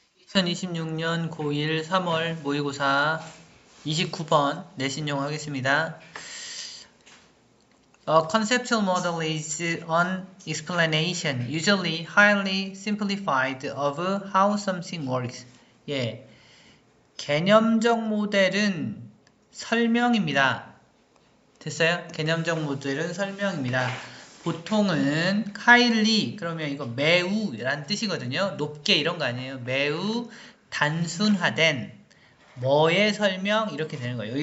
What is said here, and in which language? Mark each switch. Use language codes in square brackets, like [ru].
[ko] 2026년 고1 3월 모의고사 29번 내신용 하겠습니다. [en] A conceptual model is an explanation, usually highly simplified, of how something works. [ko] 예, 개념적 모델은 설명입니다. 됐어요? 개념적 모델은 설명입니다. 보통은 highly 그러면 이거 매우 라는 뜻이거든요. 높게 이런 거 아니에요. 매우 단순화된 뭐의 설명 이렇게 되는 거예요.